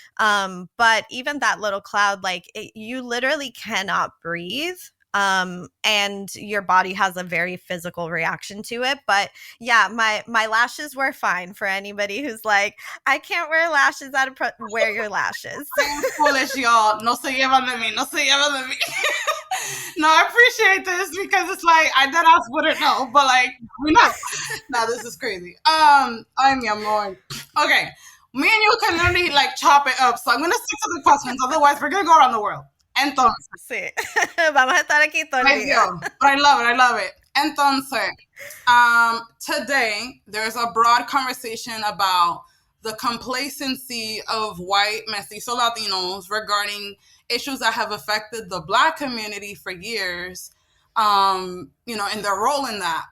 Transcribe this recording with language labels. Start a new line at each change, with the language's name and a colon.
English: But even that little cloud, like you literally cannot breathe. And your body has a very physical reaction to it. But yeah, my lashes were fine for anybody who's like, I can't wear lashes wear your lashes. I'm foolish, y'all.
Spanish: No se llevan de mí. No se llevan de mí.
English: No, I appreciate this because it's like I dead ass wouldn't know, but like we know. No, this is crazy.
Spanish: Ay, mi amor.
English: Okay, me and you can literally like chop it up. So I'm gonna stick to the questions, otherwise we're gonna go around the world.
Spanish: Entonces, sí, vamos a estar aquí todo el día.
English: But I love it. Entonces, today there's a broad conversation about the complacency of white mestizo Latinos regarding issues that have affected the Black community for years, and their role in that.